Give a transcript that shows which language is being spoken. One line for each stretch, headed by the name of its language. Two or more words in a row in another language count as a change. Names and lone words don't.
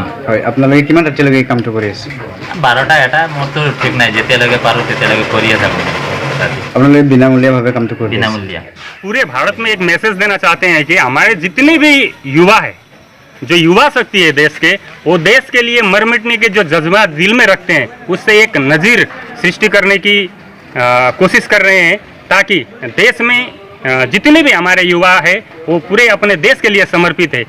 Assamese: হয়, আপোনালোকে কিমান ৰাতিলৈকে কামটো কৰি আছে? 12টা এটা মোৰতো ঠিক নাই, যেতিয়ালৈকে পাৰোঁ তেতিয়ালৈকে কৰিয়ে থাকোঁ। আপোনালোকে বিনাमूल्यভাৱে কামটো কৰি বিনাमूल्य।
Hindi: पूरे भारत में एक मैसेज देना चाहते हैं कि हमारे जितने भी युवा है, जो युवा शक्ति है देश के, वो देश के लिए मर मिटने के जो जज्बात दिल में रखते हैं उससे एक नज़ीर सृष्टि करने की कोशिश कर रहे हैं, ताकि देश में जितने भी हमारे युवा है वो पूरे अपने देश के लिए समर्पित है।